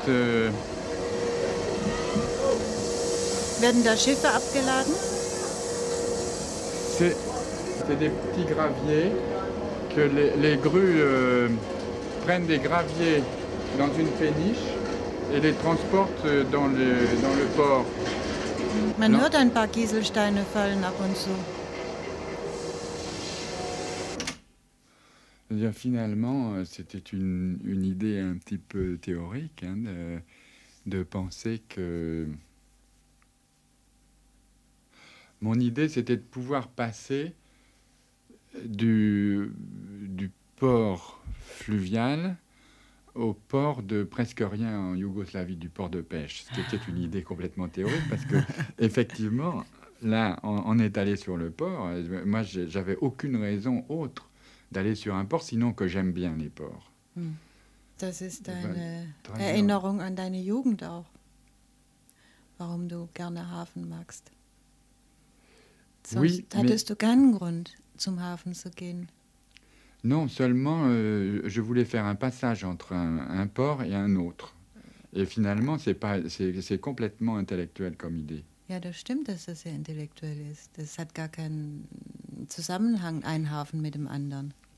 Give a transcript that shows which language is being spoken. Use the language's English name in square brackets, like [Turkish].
[German] Werden da Schiffe abgeladen? [French] C'est des petits graviers que les grues prennent des graviers dans une péniche et les transportent dans le port. [German] Man hört ein paar Kieselsteine fallen ab und zu. [French] Bien, finalement, c'était une idée un petit peu théorique hein, de penser que... Mon idée, c'était de pouvoir passer du port fluvial au port de presque rien en Yougoslavie, du port de pêche. Ce qui était une idée complètement théorique, parce que effectivement, là, on est allé sur le port. Moi, j'avais aucune raison autre d'aller sur un port, sinon que j'aime bien les ports. [German] Das ist eine Erinnerung an deine Jugend auch. Warum du gerne Hafen magst. [French] Oui, [German] hattest du keinen Grund zum Hafen zu gehen? [French] Non, seulement je voulais faire un passage entre un port et un autre. Et finalement, c'est complètement intellectuel comme idée. [German] Ja, das stimmt, dass das sehr intellektuell ist. Das hat gar keinen Zusammenhang, ein Hafen mit dem anderen.